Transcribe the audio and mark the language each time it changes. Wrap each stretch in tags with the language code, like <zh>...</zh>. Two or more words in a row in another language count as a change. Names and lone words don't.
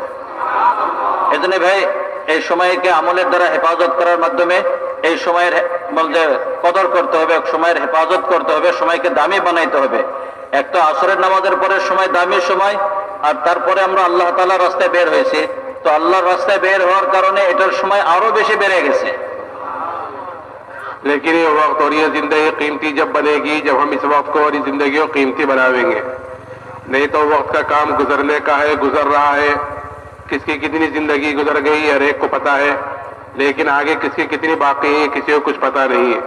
<bn>এজন্য ভাই, এই সময়কে আমলের দ্বারা হেফাজত করার মাধ্যমে এই সময়ের কদর করতে হবে, সময়ের হেফাজত করতে হবে, সময়কে দামি বানাইতে হবে। একটা আসরের নামাজের পরের সময় দামি সময়, আর তারপরে আমরা আল্লাহ তাআলার রাস্তায় বের হয়েছি, তো আল্লাহর রাস্তায় বের হওয়ার কারণে এটার সময় আরো বেশি বেড়ে গেছে।</bn> <ur>لیکن یہ وقت اور یہ زندگی قیمتی جب بنے گی جب ہم اس وقت کو اور اس زندگی کو قیمتی بناویں گے۔ نہیں تو وقت کا کام گزرنے کا ہے، گزر رہا ہے، کس کی کتنی زندگی گزر گئی ہر ایک کو پتہ ہے، لیکن آگے کس کی کتنی باقی ہے کسی کو کچھ پتہ نہیں ہے۔</ur>